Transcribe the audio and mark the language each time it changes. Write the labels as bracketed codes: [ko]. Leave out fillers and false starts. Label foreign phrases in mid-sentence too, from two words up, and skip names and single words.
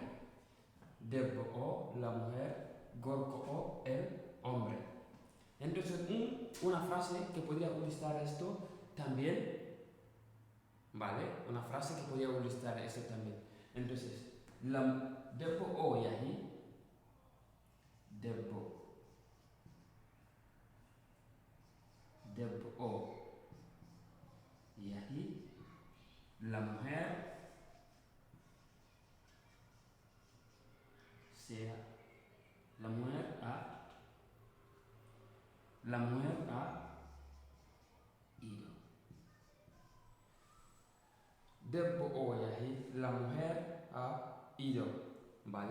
[es] Debo o la mujer, gorko o el hombre. Entonces, una frase que podría ilustrar esto también, ¿vale? Una frase que podría ilustrar esto también. [ff] Entonces, debo o yahi, debo o yahi, [es] la mujer sea, la mujer ha ido. [ff] Debo o yahi, [es] la mujer ha ido, ¿vale?